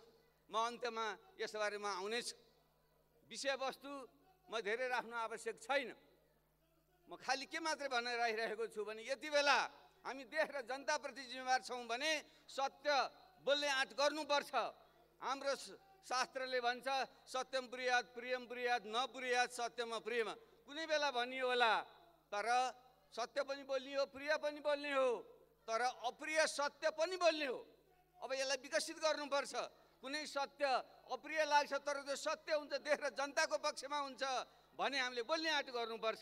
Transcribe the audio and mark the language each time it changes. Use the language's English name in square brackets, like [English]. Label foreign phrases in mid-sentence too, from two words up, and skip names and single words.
[Nepali] म अन्त्यमा यस बारेमा आउनेछु। विषयवस्तु म धेरै राख्नु आवश्यक छैन। म खालि के मात्रै भनेर राखिरहेको छु भने यति बेला हामी देश र जनताप्रति जिम्मेवार छौँ भने सत्य बोल्ने आँट गर्नुपर्छ। हाम्रो शास्त्रले भन्छ [Sanskrit] सत्यम ब्रूयात् प्रियम ब्रूयात् न ब्रूयात् सत्यम अप्रियम। [Nepali] कुनै बेला भनियो होला, तर सत्य पनि बोल्ने हो, प्रिय पनि बोल्ने हो, तर अप्रिय सत्य पनि बोल्ने हो। अब यसलाई विकसित गर्नुपर्छ। कुनै सत्य अप्रिय लाग्छ तर त्यो सत्य हुन्छ, देश र जनताको पक्षमा हुन्छ भने हामीले बोल्ने आँट गर्नुपर्छ।